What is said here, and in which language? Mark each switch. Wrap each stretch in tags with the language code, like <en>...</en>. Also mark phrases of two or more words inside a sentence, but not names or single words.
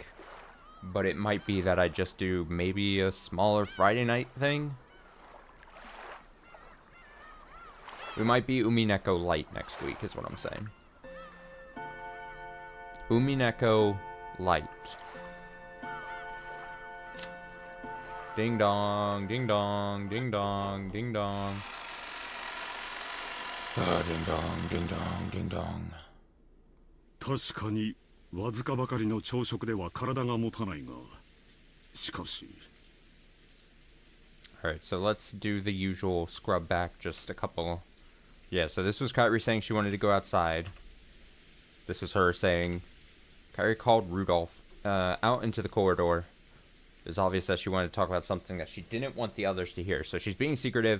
<en>But it might be that I just do maybe a smaller Friday night thing. We might be Umineko Light next week is what I'm saying. Umineko Light. Ding dong, ding dong, ding dong, ding dong. Ding dong, ding dong, ding dong.</en> <ja>確かにわずかばかりの朝食では体が持たないが、しかし。</ja> <en>Alright, so let's do the usual scrub back just a couple. Yeah, so this was Kairi saying she wanted to go outside. This was her saying, Kairi called Rudolph out into the corridor. It was obvious that she wanted to talk about something that she didn't want the others to hear. So she's being secretive.</en>